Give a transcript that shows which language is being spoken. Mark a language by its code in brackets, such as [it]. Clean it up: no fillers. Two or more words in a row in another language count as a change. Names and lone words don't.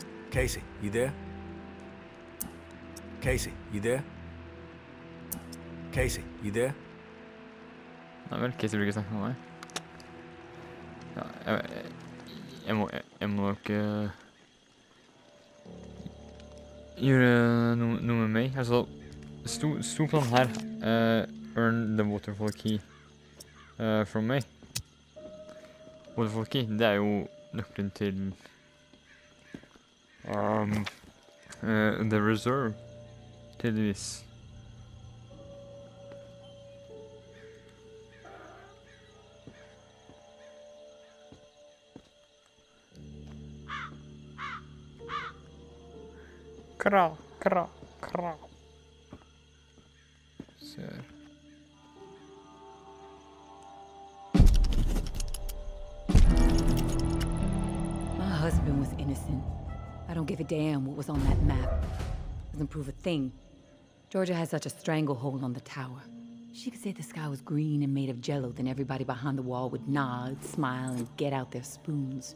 [en] Casey, you there? Casey, you there? Casey, you there? [no] Nei vel, Casey bruker snakke med meg. Ja, jeg må nok gjøre noe med meg. Altså, sto på den her, [en] earn the waterfall key from me. Waterfall key, [no] det er jo nøkkelen til [en] the reserve, [no] tydeligvis. Kra. Ser. [en] My husband was innocent. I don't give a damn what was on that map. Doesn't prove a thing. Georgia has such a stranglehold on the tower. She could say the sky was green and made of jello, then everybody behind the wall would nod, smile, and get out their spoons.